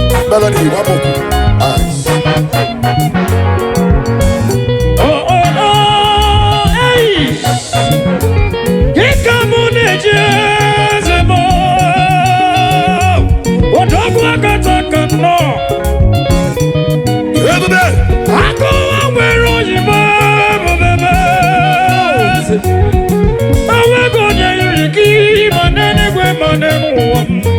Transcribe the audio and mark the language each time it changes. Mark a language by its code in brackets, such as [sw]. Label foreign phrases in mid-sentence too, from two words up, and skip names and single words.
[en] Melody, one more. Nice. [ig] Oh, oh, oh, hey. Kika mụ na-eje eze m. Odogwu akata aka nnọọ. Ebube! Akụwa nwere oyibo, ebube m. Enweghị onye yiri gị ma n'eluigwe ma n'ụwa m.